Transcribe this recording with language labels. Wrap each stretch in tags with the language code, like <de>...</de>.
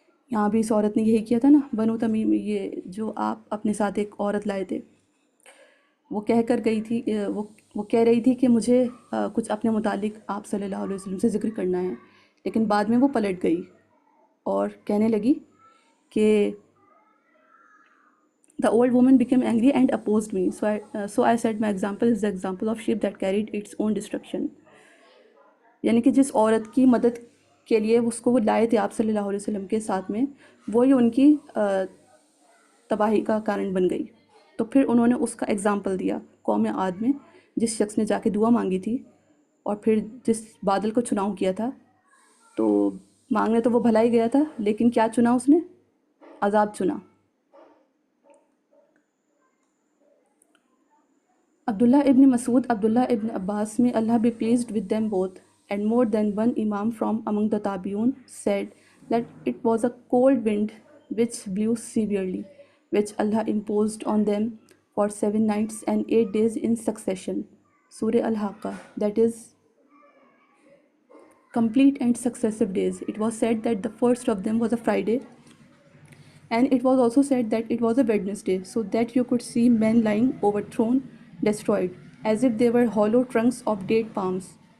<ur>یہاں بھی اس عورت نے یہی کیا تھا نا، بنو تمیم، یہ جو آپ اپنے ساتھ ایک عورت لائے تھے، وہ کہہ کر گئی تھی، وہ کہہ رہی تھی کہ مجھے کچھ اپنے متعلق آپ صلی اللہ علیہ وسلم سے ذکر کرنا ہے، لیکن بعد میں وہ پلٹ گئی اور کہنے لگی کہ</ur> <en>the old woman became angry and opposed me. So I said my example is the example of ship that carried its own destruction.</en> <ur>یعنی کہ جس عورت کی مدد کے لیے اس کو وہ لائے تھے آپ صلی اللہ علیہ وسلم کے ساتھ میں، وہی ان کی تباہی کا کارن بن گئی۔ تو پھر انہوں نے اس کا ایگزامپل دیا قوم عاد میں، جس شخص نے جا کے دعا مانگی تھی اور پھر جس بادل کو چناؤ کیا تھا، تو مانگنے تو وہ بھلائی گیا تھا لیکن کیا چنا اس نے؟ عذاب چنا۔</ur> <en>Abdullah ibn Masood, Abdullah ibn Abbas may Allah be pleased with them both, and more than one imam from among the tabi'un said that it was a cold wind which blew severely, which Allah imposed on them for 7 nights and 8 days in succession. Surah Al-Haqqa, that is complete and successive days. It was said that the first of them was a Friday, and it was also said that it was a Wednesday, so that you could see men lying overthrown, destroyed, as if they were hollow trunks of date palms.</en>